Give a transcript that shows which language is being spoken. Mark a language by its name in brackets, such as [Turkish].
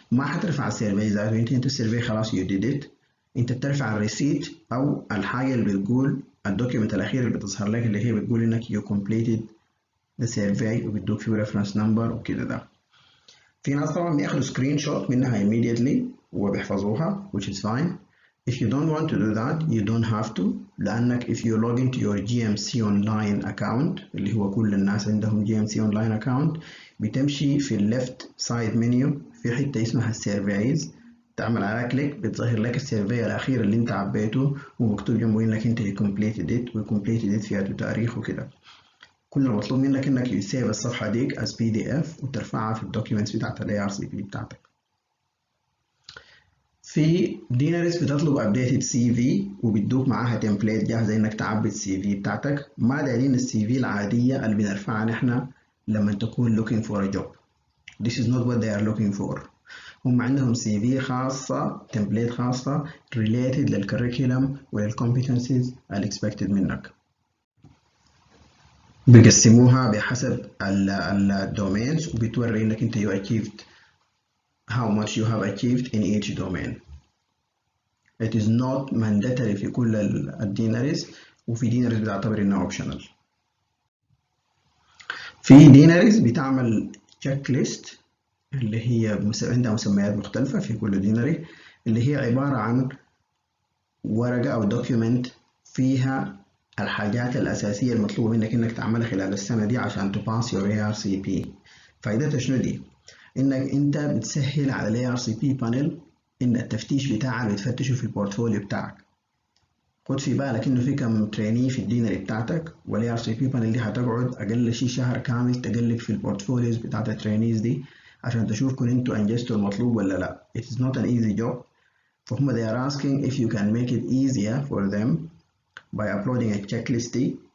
[Arabic] ما حترفع السيرفي ذاته، انت السيرفي خلاص [English] you did it، [Arabic] انت بترفع الريسيت او الحاجه اللي بتقول الدوكيمنت الاخير اللي بتظهر لك اللي هي بتقول انك [English] you completed the survey، [Arabic] وبتدوك فيه ريفرنس نمبر وكده. ده في ناس طبعا بياخدوا سكرين شوت منها immediately وبيحفظوها [English] which is fine. If you don't want to do that you don't have to، [Arabic] لأنك [English] if you log into your GMC online account [Arabic] اللي هو كل الناس عندهم GMC online account، بتمشي في ال [English] left side menu [Arabic] في حتة اسمها surveys، تعمل على كليك بتظهر لك السيرفي الأخير اللي أنت عبيته ومكتوب جنبه إنك أنت [English] completed it [Arabic] وcompleted it فيها تاريخ وكده. كل المطلوب منك انك يسيب الصفحة ديك [English] as PDF [Arabic] وترفعها في الدوكيومنتس بتاعت ال ARCP بتاعتك. في ديناريس بتطلب [English] updated CV [Arabic] وبتدوك معاها تمبليت جاهزة انك تعبي الCV بتاعتك. ما دايرين الCV العادية اللي بنرفعها نحن لما تكون [English] looking for a job. This is not what they are looking for. [Arabic] هم عندهم CV خاصة، تمبليت خاصة related للكريكولم ولل [English] competencies expected [Arabic] منك. بيقسموها بحسب الدومينز وبتوري انك انت [English] you achieved how much you have achieved in each domain. It is not mandatory [Arabic] في كل الديناريز، وفي ديناريز بتعتبر انها optional. في ديناريز بتعمل تشيك ليست اللي هي عندها مسميات مختلفة في كل ديناري، اللي هي عبارة عن ورقة أو دوكيومنت فيها الحاجات الأساسية المطلوبة منك إنك تعملها خلال السنة دي عشان تباس [English] your ARCP. [Arabic] فائدتها شنو دي؟ إنك أنت بتسهل على ال ARCP panel إن التفتيش بتاعك بتفتشه في البورتفوليو بتاعك. خد في بالك إنه في كم تريني في الدينري بتاعتك، وال ARCP panel دي هتقعد أقل شي شهر كامل تقلب في البورتفوليوز بتاعت الترينيز دي عشان تشوف كن أنتوا أنجزتوا المطلوب ولا لأ. [English] It is not an easy job. فهم they are asking if you can make it easier for them by uploading a checklist دي.